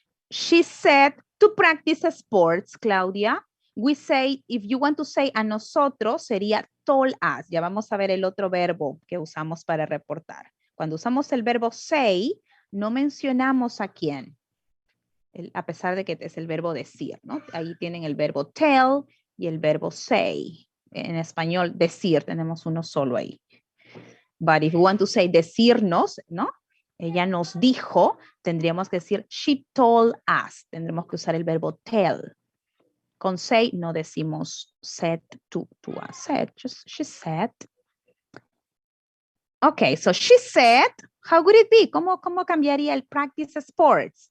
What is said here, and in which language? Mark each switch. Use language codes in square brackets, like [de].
[en] She said to practice sports, Claudia. We say, if you want to say [es] a nosotros, sería [en] told us. [es] Ya vamos a ver el otro verbo que usamos para reportar. Cuando usamos el verbo say, no mencionamos a quién. A pesar de que es el verbo decir, ¿no? Ahí tienen el verbo tell y el verbo say. En español, decir, tenemos uno solo ahí. [en] But if you want to say [es] decirnos, ¿no? Ella nos dijo, tendríamos que decir [en] she told us. [es] Tendremos que usar el verbo tell. Con say no decimos [en] said to us. Said, just she said. Okay, so she said, how would it be? [es] ¿Cómo cambiaría el practice sports?